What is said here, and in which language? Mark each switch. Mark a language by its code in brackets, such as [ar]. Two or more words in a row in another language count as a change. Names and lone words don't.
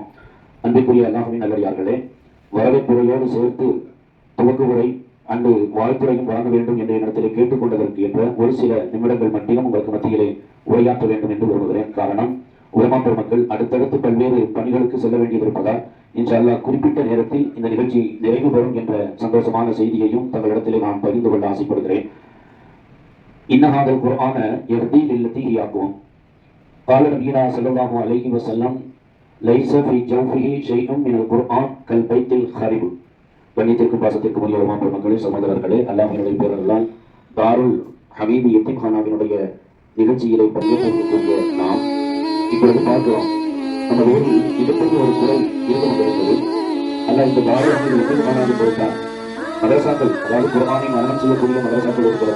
[ta] அன்பிற்குரிய அல்லாஹ்வின் நல்லடியார்களே, வரவேற்புரையோடு சேர்த்து துவக்க உரை அன்று வாழ்த்துறையும் வழங்க வேண்டும் என்ற இடத்திலே கேட்டுக்கொண்டதற்கு என்ற ஒரு சில நிமிடங்கள் மட்டும் உங்களுக்கு மத்தியிலே உரையாற்ற வேண்டும் என்று விரும்புகிறேன். காரணம், உலமா பெருமக்கள் அடுத்தடுத்து பல்வேறு பணிகளுக்கு செல்ல வேண்டியிருப்பதால் [ar] إن شاء الله [ta] குறிப்பிட்ட நேரத்தில் இந்த நிகழ்ச்சி நிறைவு பெறும் என்ற சந்தோஷமான செய்தியையும் தங்களிடத்திலே நான் பகிர்ந்து கொள்ள ஆசைப்படுகிறேன். [ar] إن هذا القرآن يهدي للتي هي أقوم. قال نبينا صلى الله عليه وسلم ليس في جوفه شيء من القرآن كالبيت الخرب. [ta] கண்ணியத்திற்கும் பாசத்திற்கும் உரிய உலமா பெருமக்களே, சகோதரர்களே, அல்லாஹ்வினுடைய பேரர்களால் தாருல் ஹமீது யத்தீம்கானாவினுடைய நிகழ்ச்சிகளை பங்கேற்கக்கூடிய நாம் இப்பொழுது பார்க்கிறோம், நம்ம ஊரில் இதுபோது ஒரு குறை இருந்து கொண்டிருந்தது. அல்ல, இந்த தாருல் ஹமீது யத்தீம்கானாவை பொறுத்தார் மதரசாக்கள், அதாவது குர்ஆனை மரணம் செய்யக்கூடிய மதரசாக்கள் இருக்கிறது.